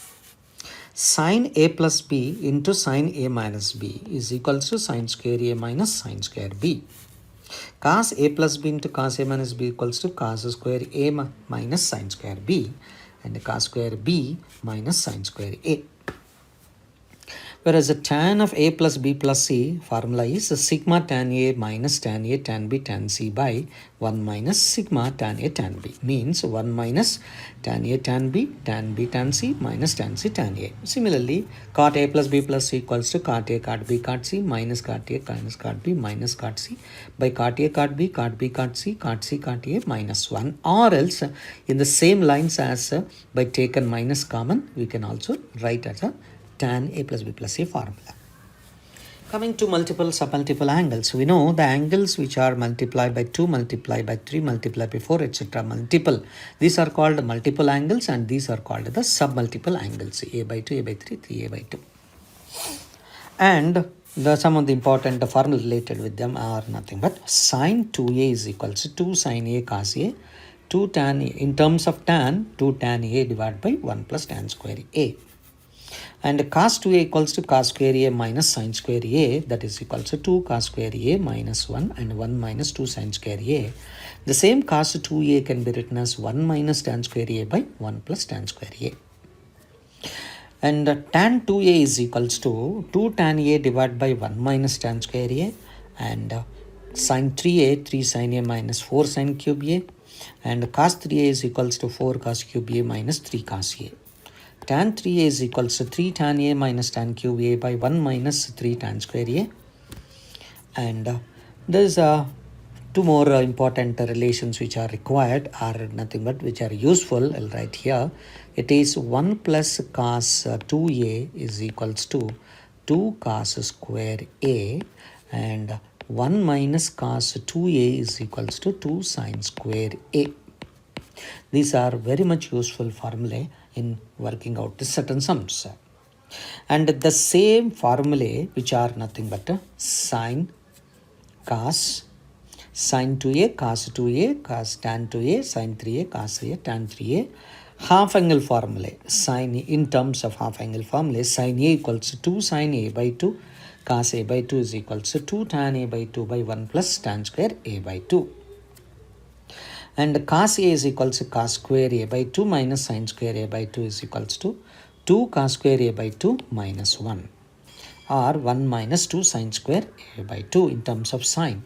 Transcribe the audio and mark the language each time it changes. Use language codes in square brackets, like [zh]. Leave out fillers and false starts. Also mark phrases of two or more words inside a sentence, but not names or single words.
[en] Sin A plus B into sin A minus B is equals to sin square A minus sin square B. Cos A plus B into cos A minus B equals to cos square A minus sin square B, and cos square B minus sin square A. Whereas the tan of A plus B plus C formula is sigma tan A minus tan A tan B tan C by 1 minus sigma tan A tan B, means 1 minus tan A tan B tan C minus tan C tan A. Similarly, cot A plus B plus C equals to cot A cot B cot C minus cot A minus cot B minus cot C by cot A cot B cot B cot C cot A minus 1, or else in the same lines as by taken minus common, we can also write as a tan A plus B plus C formula. Coming to multiple submultiple angles, we know the angles which are multiplied by 2, multiplied by 3, multiplied by 4, etc. multiple. These are called multiple angles, and these are called the submultiple angles, A by 2, A by 3, 3A by 2. And some of the important formula related with them are nothing but sin 2A is equals to 2 sin A cos A, 2 tan A, in terms of tan, 2 tan A divided by 1 plus tan square A. And cos 2A equals to cos square A minus sin square A, that is equals to 2 cos square A minus 1 and 1 minus 2 sin square A. The same cos 2A can be written as 1 minus tan square A by 1 plus tan square A. And tan 2A is equals to 2 tan A divided by 1 minus tan square A, and sin 3A, 3 sin A minus 4 sin cube A, and cos 3A is equals to 4 cos cube A minus 3 cos A. Tan 3A is equals to 3 tan A minus tan cube A by 1 minus 3 tan square A. And there's two more important relations which are required, are nothing but which are useful. I'll write here. It is 1 plus cos 2A is equals to 2 cos square A, and 1 minus cos 2A is equals to 2 sin square A. These are very much useful formulae in working out the certain sums. And the same formulae which are nothing but sin, cos, sin 2A, cos 2A, cos tan 2A, sin 3A, cos A, tan 3A. Half angle formulae, sin in terms of half angle formulae, sin A equals to 2 sin A by 2, cos A by 2 is equals to 2 tan A by 2 by 1 plus tan square A by 2. And cos A is equals to cos square A by 2 minus sin square A by 2 is equals to 2 cos square A by 2 minus 1, or 1 minus 2 sin square A by 2 in terms of sin.